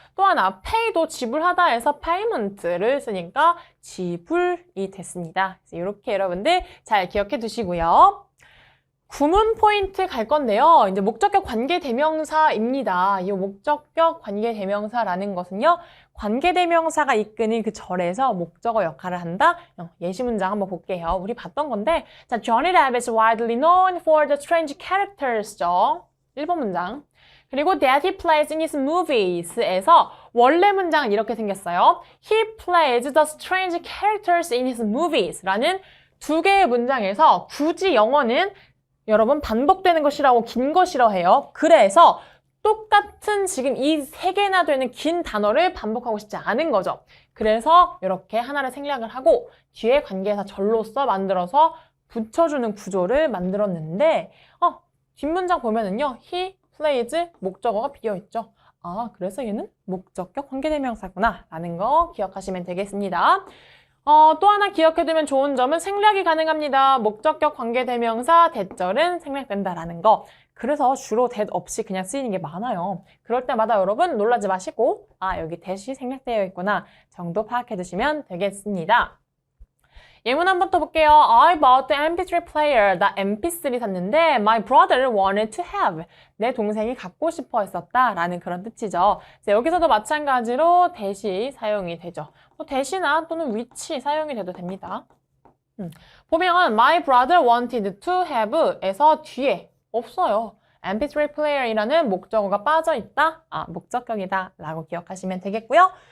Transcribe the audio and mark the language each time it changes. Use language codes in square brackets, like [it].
[ko] 또 하나 pay도 지불하다에서 payment를 쓰니까 지불이 됐습니다. 이렇게 여러분들 잘 기억해 두시고요. 구문 포인트 갈 건데요. 이제 목적격 관계대명사입니다. 이 목적격 관계대명사라는 것은요. 관계대명사가 이끄는 그 절에서 목적어 역할을 한다. 예시 문장 한번 볼게요. 우리 봤던 건데 [en] 자, Johnny Depp is widely known for the strange characters죠. [ko] 1번 문장. 그리고 [en] that he plays in his movies에서 [ko] 원래 문장은 이렇게 생겼어요. [en] He plays the strange characters in his movies [ko] 라는 두 개의 문장에서 굳이 영어는 여러분 반복되는 거 싫어하고 긴 거 싫어해요. 그래서 똑같은 지금 이 3개나 되는 긴 단어를 반복하고 싶지 않은 거죠. 그래서 이렇게 하나를 생략을 하고 뒤에 관계에서 절로써 만들어서 붙여주는 구조를 만들었는데 뒷문장 보면은요. He plays 목적어가 비어있죠. 그래서 얘는 목적격 관계대명사구나 라는 거 기억하시면 되겠습니다. 또 하나 기억해두면 좋은 점은 생략이 가능합니다. 목적격 관계대명사 대절은 생략된다라는 거. 그래서 주로 that 없이 그냥 쓰이는 게 많아요. 그럴 때마다 여러분 놀라지 마시고 여기 that이 생략되어 있구나 정도 파악해두시면 되겠습니다. 예문 한번 더 볼게요. [en] I bought the MP3 player. [ko] 나 MP3 샀는데 [en] my brother wanted to have. [ko] 내 동생이 갖고 싶어 했었다 라는 그런 뜻이죠. 여기서도 마찬가지로 that이 사용이 되죠. that이나 또는 which 사용이 돼도 됩니다. 보면 [en] my brother wanted to have [ko] 에서 뒤에 없어요. MP3 플레이어이라는 목적어가 빠져있다. 목적격이다 라고 기억하시면 되겠고요.